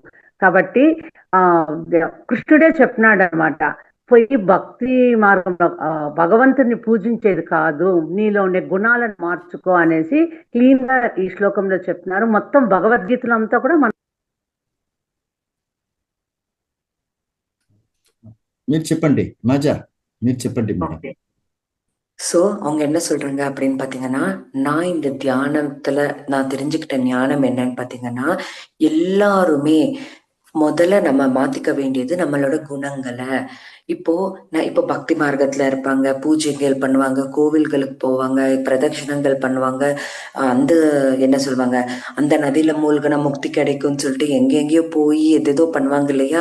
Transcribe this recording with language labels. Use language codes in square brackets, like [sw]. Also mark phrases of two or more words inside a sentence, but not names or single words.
[te] కాబట్టి కృష్ణుడే చెప్పినాడు అనమాట, పోయి భక్తి మార్గంలో భగవంతుని పూజించేది కాదు, నీలో ఉండే గుణాలను మార్చుకో అనేసి క్లీన్ గా ఈ శ్లోకంలో చెప్తున్నారు. మొత్తం భగవద్గీతలో అంతా కూడా మీరు చెప్పండి మాజా, మీరు చెప్పండి మేడం. [ta] சோ அவங்க என்ன சொல்றாங்க அப்படின்னு பாத்தீங்கன்னா, நான் இந்த தியானத்துல நான் தெரிஞ்சுக்கிட்ட ஞானம் என்னன்னு பாத்தீங்கன்னா, எல்லாருமே முதல்ல நம்ம மாத்திக்க வேண்டியது நம்மளோட குணங்களை. இப்போ பக்தி மார்க்கத்துல இருப்பாங்க, பூஜைகள் பண்ணுவாங்க, கோவில்களுக்கு போவாங்க, பிரதட்சணங்கள் பண்ணுவாங்க, அந்த என்ன சொல்லுவாங்க, அந்த நதியில மூழ்கின முக்தி கிடைக்கும்னு சொல்லிட்டு எங்கெங்கயோ போய் எதேதோ பண்ணுவாங்க இல்லையா.